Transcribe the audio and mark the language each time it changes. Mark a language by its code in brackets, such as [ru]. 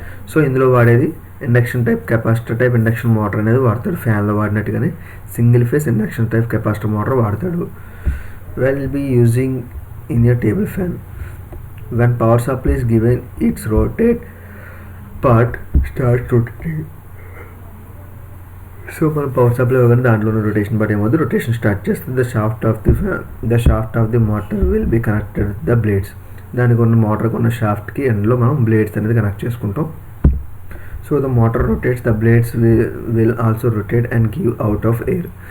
[te] So ఇందులో వాడేది induction type capacitor type induction motor అనేది వాడతాడు. ఫ్యాన్లో వాడినట్టుగానే single phase induction type capacitor motor వాడతాడు. [en] Will be using in your table fan when power supply is given, its rotate part starts rotating. [te] So మనం power supply ఇవ్వగానే దాంట్లోనే rotation but ఏమవుతుంది, rotation start చేస్తుంది. [en] The shaft of the motor will be connected with the blades. [te] దానికి ఉన్న మోటార్కి ఉన్న షాఫ్ట్కి ఎండ్లో మనం బ్లేడ్స్ అనేది కనెక్ట్ చేసుకుంటాం. [en] So the motor rotates, the blades will also rotate and give out of air.